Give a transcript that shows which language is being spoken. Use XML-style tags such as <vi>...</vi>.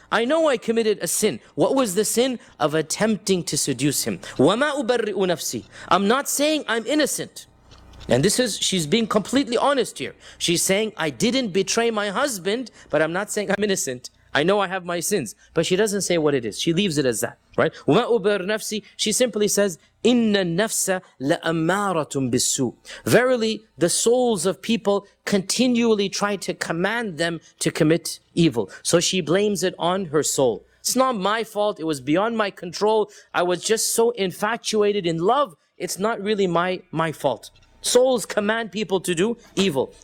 <en>I know I committed a sin. What was the sin? Of attempting to seduce him.</en> <ar>وَمَا أُبَرِّئُ نَفْسِي.</ar> <en>I'm not saying I'm innocent. And this is, she's being completely honest here. She's saying, I didn't betray my husband, but I'm not saying I'm innocent. I know I have my sins, but she doesn't say what it is. She leaves it as that, right?</en> <ar>وَمَا أُبَرِّئُ نَفْسِي.</ar> <en>She simply says,</en> <ar>إِنَّ النَّفْسَ لَأَمَّارَةٌ بِالسُّوءِ.</ar> <en>Verily, the souls of people continually try to command them to commit evil. So she blames it on her soul. It's not my fault. It was beyond my control. I was just so infatuated in love. It's not really my fault. Souls command people to do evil.</en>